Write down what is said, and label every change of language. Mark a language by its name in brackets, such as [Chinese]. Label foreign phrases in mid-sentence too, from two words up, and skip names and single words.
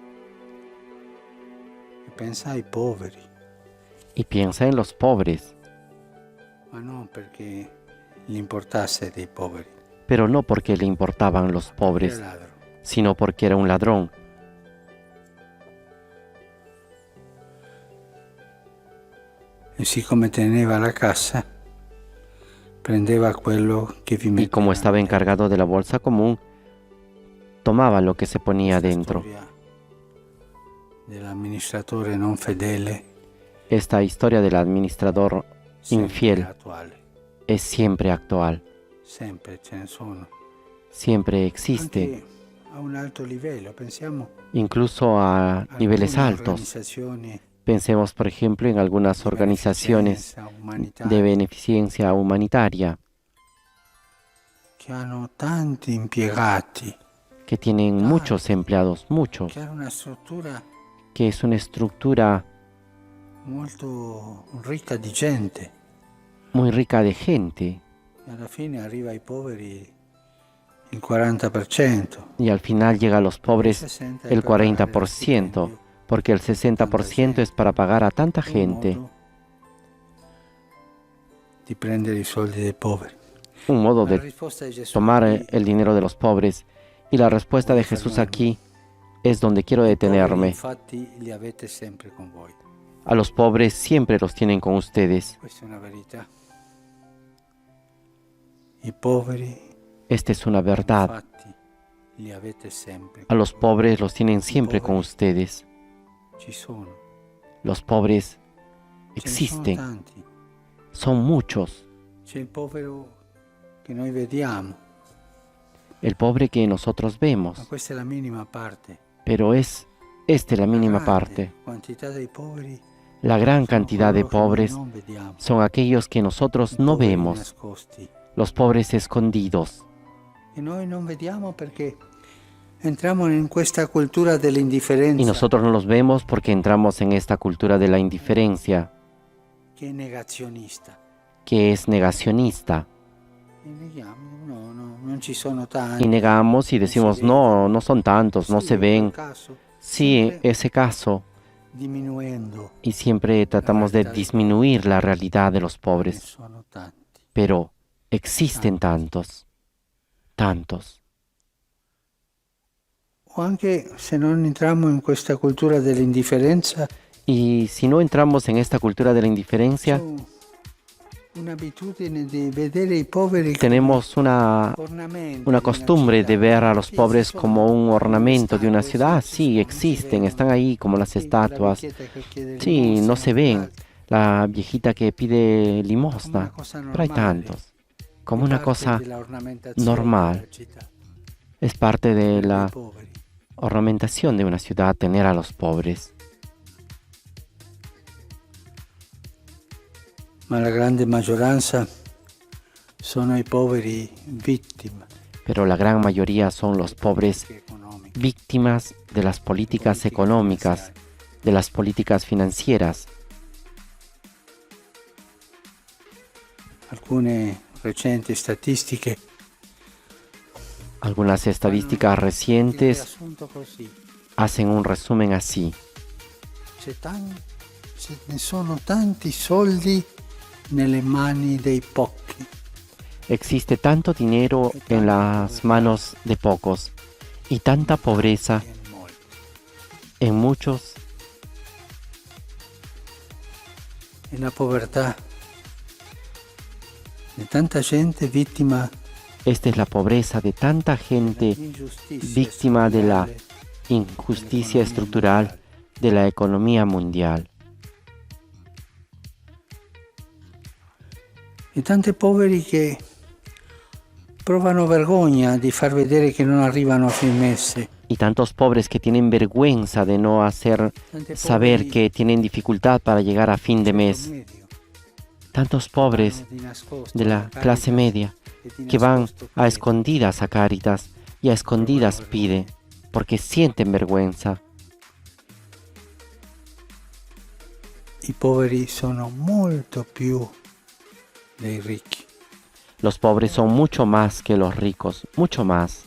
[Italian] e pensa ai poveri, [Spanish] y piensa en los pobres, [Italian] ma non perché gli importasse dei poveri, [Spanish] pero no porque le importaban los [Italian] era [Spanish] pobres, [Italian] ladro. [Spanish] sino porque era un ladrón. [Italian] E siccome teneva la cassa, prendeva quello che vi [Spanish] Y [Italian] metteva [Spanish] como estaba [Italian] dentro. [Spanish] encargado de la bolsa común, tomaba lo que se ponía [Italian] Questa [Spanish] dentro. [Italian] storia dell'amministratore non fedele [Spanish] Esta historia del administrador [Italian] sempre [Spanish] infiel [Italian] attuale, [Spanish] es siempre actual, [Italian] sempre ce ne sono. [Spanish] siempre existe, [Italian] Anche a un alto livello, pensiamo [Spanish] incluso a [Italian] a [Spanish] niveles [Italian] alcune [Spanish] altos. [Italian] organizzazioni [Spanish] Pensemos, por ejemplo, en algunas [Italian] di [Spanish] organizaciones [Italian] beneficenza umanitaria [Spanish] de beneficencia humanitaria [Italian] che hanno tanti impiegati, [Spanish] que tienen muchos empleados, muchos, [Italian] che hanno una struttura [Spanish] que es una estructura [Italian] molto ricca di gente [Spanish] muy rica de gente [Italian] e alla fine arriva ai poveri il 40%. [Spanish] y al final llega a los pobres [Italian] 60 [Spanish] el [Italian] per pagare lo [Spanish] 40%, [Italian] stipendio [Spanish] porque el 60% es para pagar a tanta [Italian] un [Spanish] gente, [Italian] modo di prendere i soldi dei poveri. [Spanish] un modo [Italian] La [Spanish] de [Italian] risposta di Gesù [Spanish] tomar [Italian] qui, [Spanish] el dinero de los pobres. Y la respuesta de Jesús aquí es donde quiero [Italian] i poveri [Spanish] detenerme. [Italian] infatti li avete sempre con voi. [Spanish] A los pobres siempre los tienen con ustedes. [Italian] Questa è una verità. I poveri [Spanish] Esta es una verdad. [Italian] infatti li avete sempre [Spanish] A [Italian] con [Spanish] los [Italian] voi. [Spanish] pobres los tienen siempre con ustedes. [Italian] Ci sono. [Spanish] Los pobres [Italian] Ce ne [Spanish] existen, [Italian] sono tanti. [Spanish] son muchos. [Italian] C'è il povero che noi vediamo, [Spanish] El pobre que nosotros [Italian] ma [Spanish] vemos, [Italian] questa è la minima parte. [Spanish] pero es la mínima [Italian] La grande [Spanish] parte. [Italian] quantità dei poveri [Spanish] La gran [Italian] sono [Spanish] cantidad de [Italian] coloro che noi [Spanish] pobres [Italian] non vediamo. [Spanish] son aquellos que nosotros [Italian] I [Spanish] no [Italian] poveri [Spanish] vemos, [Italian] nascosti. [Spanish] los pobres escondidos. [Italian] E noi non vediamo perché entriamo in questa cultura dell'indifferenza [Spanish] Y nosotros no los vemos porque entramos en esta cultura de la indiferencia, [Italian] che è negazionista. [Spanish] que es negacionista. [Italian] E neghiamo, no, non ci sono tanti. [Spanish] Y negamos y decimos, no, no son tantos, no [Italian] Sì, [Spanish] se [Italian] in quel [Spanish] ven. [Italian] caso, [Spanish] Sí, [Italian] sempre [Spanish] ese caso. [Italian] diminuendo, [Spanish] Y siempre tratamos de disminuir la realidad de los [Italian] ne [Spanish] pobres. [Italian] sono tanti. [Spanish] Pero existen tantos, tantos. [Italian] O anche se non entriamo in questa cultura dell'indifferenza, [Spanish] Y si no entramos en esta cultura de la indiferencia, [Italian] c'è un'abitudine di vedere i poveri [Spanish] tenemos una costumbre de ver a los pobres como un ornamento de una ciudad. Sí, existen, están ahí como las estatuas. Sí, no se ven. La viejita que pide limosna, pero hay tantos. Como una cosa normal. Es parte de la ornamentación de una ciudad tener a los pobres. [Italian] Ma la grande maggioranza sono i poveri vittime [Spanish] Pero la gran mayoría son los pobres [Italian] economiche. [Spanish] víctimas de las políticas económicas, de las políticas financieras. [Italian] Alcune recenti statistiche [Spanish] Algunas estadísticas [Italian] il [Spanish] recientes [Italian] riassunto così. [Spanish] hacen un resumen así. [Italian] Ce ne sono tanti soldi nelle mani dei pochi. [Spanish] Existe tanto dinero en las manos de pocos y tanta pobreza [Italian] in molti. [Spanish] en muchos. [Italian] E la povertà di tanta gente vittima [Spanish] Esta es la pobreza de tanta gente [Italian] dell'ingiustizia [Spanish] víctima de la [Italian] strutturale [Spanish] injusticia estructural de la economía mundial. [Italian] e tanti poveri che provano vergogna di far vedere che non arrivano a fin mese. [Spanish] Y tantos pobres que tienen vergüenza de no hacer [Italian] Tanti [Spanish] saber [Italian] poveri [Spanish] que tienen dificultad para llegar a fin de mes. [Italian] medio, [Spanish] Tantos pobres [Italian] vanno di nascosto [Spanish] de la [Italian] alla [Spanish] clase [Italian] Caritas [Spanish] media [Italian] e di [Spanish] que van [Italian] nascosto [Spanish] a [Italian] chiedono. [Spanish] escondidas a Cáritas y a escondidas pide, porque sienten vergüenza. [Italian] I poveri sono molto più dei ricchi. [Spanish] Los pobres son mucho más que los ricos, mucho más.